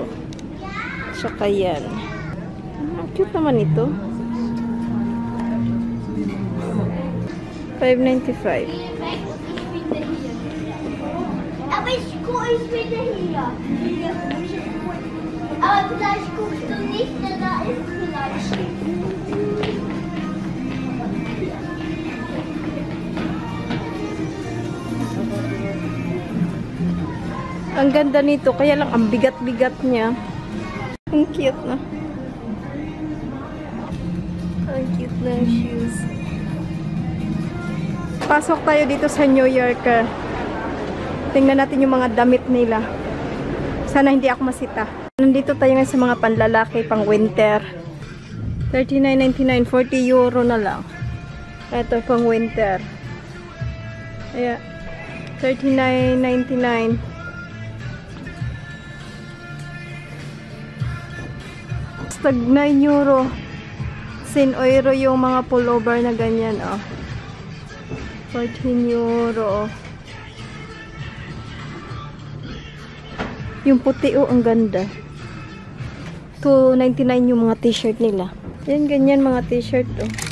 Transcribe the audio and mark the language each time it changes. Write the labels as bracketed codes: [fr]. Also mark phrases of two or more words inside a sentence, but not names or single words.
[tl] Tsaka yan. Cute naman ito. 5.95. [de] Aber ich wieder hier. Aber vielleicht guckst du nicht, denn da ist vielleicht. [tl] Ang ganda nito, kaya lang ang bigat-bigat niya. Ang cute na. Ang cute ng shoes. Pasok tayo dito sa New Yorker. Tingnan natin yung mga damit nila. Sana hindi ako masita. Nandito tayo ngayon sa mga panlalaki, pang winter. 39.99, 40 euro na lang. Ito pang winter. Ayan. 39.99. Tag 9 euro. 10 euro yung mga pullover na ganyan, oh. 14 euro, oh. Yung puti, oh, ang ganda. 2.99 yung mga t-shirt nila. Yan, ganyan mga t-shirt, oh.